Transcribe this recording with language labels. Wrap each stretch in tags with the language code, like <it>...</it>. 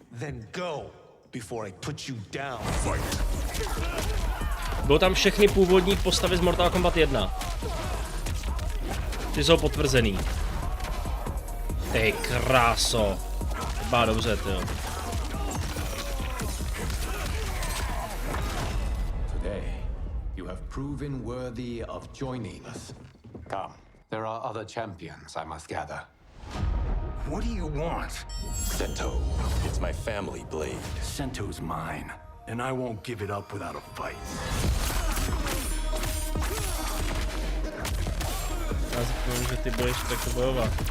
<en>Then go before I put you down. Fight.</en> <cs>Budou tam všechny původní postavy z Mortal Kombat 1. Ty jsou potvrzený. Ty kráso. Má dobře, ty jo.</cs> <en>Today, you have proven worthy of joining us. Come, there are other champions I must gather. What do you want? Sento. It's my family blade. Sento's mine, and I won't give it up without a fight.</en> <cs>Já si povím, že ty budeš takto bojovat.</cs>